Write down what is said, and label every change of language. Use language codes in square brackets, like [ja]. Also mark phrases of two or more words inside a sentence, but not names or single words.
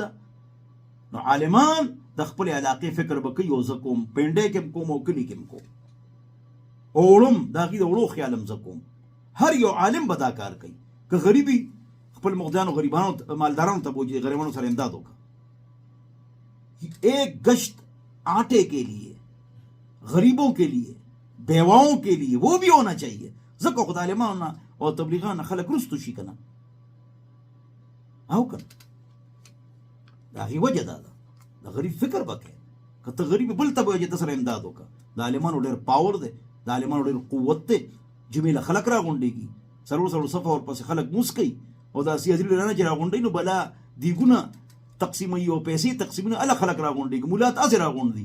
[ps] نو عالمان د خپل علاقې فکر به کوي، او زه کوم پنډۍ کې هم کوم او کلي کې هم کوم، اوړم د هغې د وړو خیال هم زه کوم. هر یو عالم به دا کار کوي. که غریبي خپل مقدانو غریبانو مالدارانو ته بوجھے، غریبانو سره امداد وکړه. [ur] ایک گشت آٹے کے لیے، غریبوں کے لیے، بیواؤں کے لیے وہ بھی ہونا چاہیے. [ps] ځکه خو د عالمانو نه او تبلیغانو خلک رستو شي که نه، او که نه د هغې وجه دا ده د غریب فکر به کوې. که ته غریب بل ته به وایې چې ته سره امداد وکړه. د عالمانو ډېر پاور دی، د عالمانو ډېر قوت دی. جمعې له خلک راغونډېږي، څلور څلور صفه ورپسې خلک موس کوي، او داسې حاضري لرنه چې راغونډوي نو بلا دیګونه تقسیموي او پیسې تقسیمونه هله خلک راغونډېږي، ملا تاسې راغونډ دي.